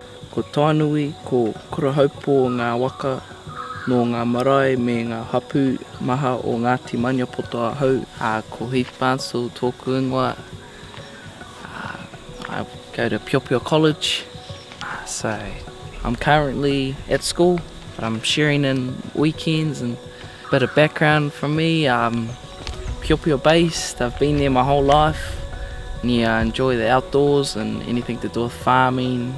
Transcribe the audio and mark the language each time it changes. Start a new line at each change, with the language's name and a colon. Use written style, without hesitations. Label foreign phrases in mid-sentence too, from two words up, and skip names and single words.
Māori: Ko Tainui, ko Kurahaupo ngā waka no ngā marae me ngā hapu maha o Ngāti Maniapoto ahau. Ko Heath Barnsdall tōku ingoa.
English: I go to Piopio College. So I'm currently at school, but I'm shearing in weekends. And a bit of background from me, Piopio based. I've been there my whole life. And I enjoy the outdoors and anything to do with farming.